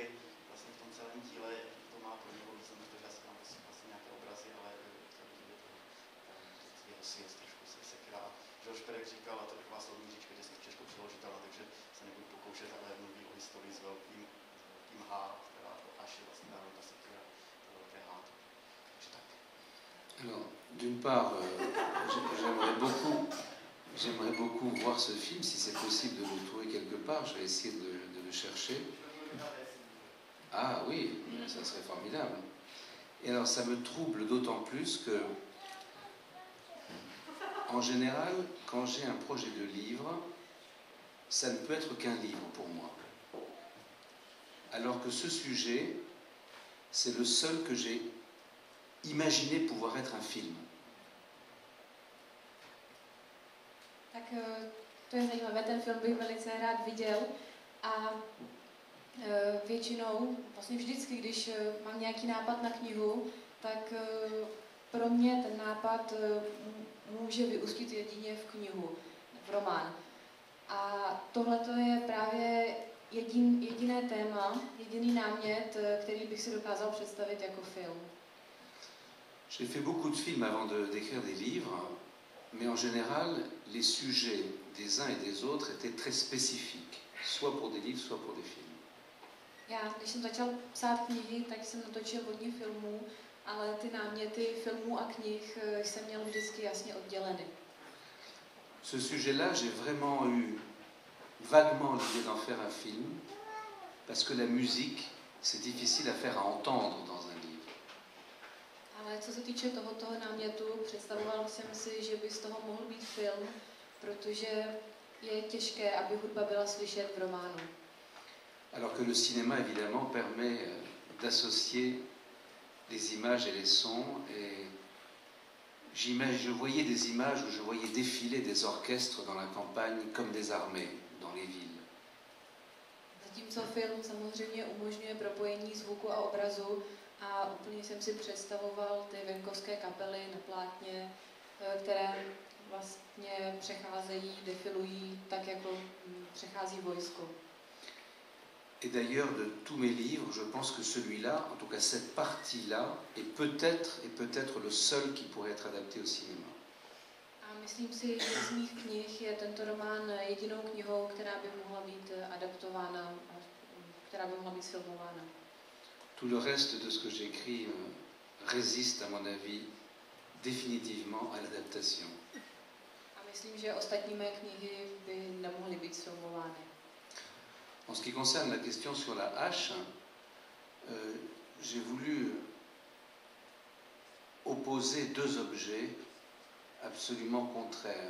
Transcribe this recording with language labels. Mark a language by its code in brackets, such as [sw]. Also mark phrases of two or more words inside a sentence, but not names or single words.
[cs] Vlastně v tom celém díle to má pro něho význam, protože já si tam vlastně nějaké obrazy, ale jeho svět trošku Sekira. Georges Perec říkal, a to je taková slovníčka, že se těžko přeložitelná, takže se nebudu pokoušet, ale mluví o historii s velkým H, která až je vlastně ta Sekira, to velké H. Takže tak. [fr] Alors, d'une part, j'aimerais beaucoup voir ce film, si c'est possible de le trouver quelque part. Je vais essayer de le chercher. Ah oui, ça serait formidable. Et alors, ça me trouble d'autant plus que, en général, quand j'ai un projet de livre, ça ne peut être qu'un livre pour moi. Alors que ce sujet, c'est le seul que j'ai imaginé pouvoir être un film. [cs] Tak to je zajímavé, ten film bych velice rád viděl a většinou, vlastně vždycky, když mám nějaký nápad na knihu, tak pro mě ten nápad může vyústit jedině v knihu, v román. A tohle je právě jediné téma, jediný námět, který bych si dokázal představit jako film. [fr] J'ai fait beaucoup de films avant d'écrire des livres, mais en général, les sujets des uns et des autres étaient très spécifiques, soit pour des livres, soit pour des films. [cs] Já, když jsem začal psát knihy, tak jsem natočil hodně filmů, ale ty náměty filmů a knih jsem měl vždycky jasně odděleny. [fr] Ce sujet-là, j'ai vraiment eu vaguement l'idée d'en faire un film, parce que la musique, c'est difficile à faire à entendre dans un livre. [cs] Ale co se týče tohoto námětu, představoval jsem si, že by z toho mohl být film, protože je těžké, aby hudba byla slyšet v románu. [fr] Alors que le cinéma, évidemment, permet d'associer les images et les sons. Et je voyais des images où je voyais défiler des orchestres dans la campagne comme des armées dans les villes. [cs] Zatímco film samozřejmě umožňuje propojení zvuku a obrazu a úplně jsem si představoval ty venkovské kapely na plátně, které vlastně přecházejí, defilují tak, jako přechází vojsko. [fr] Et d'ailleurs, de tous mes livres, je pense que celui-là, en tout cas cette partie-là, est peut-être le seul qui pourrait être adapté au cinéma. [cs] A myslím si, že z mých knih je tento román jedinou knihou, která by mohla být adaptována, která by mohla být filmována. [fr] Tout le reste de ce que j'écris résiste, à mon avis, définitivement à l'adaptation. [cs] A myslím, že ostatní mé knihy by nemohly být filmovány. [fr] En ce qui concerne la question sur la hache, j'ai voulu opposer deux objets absolument contraires.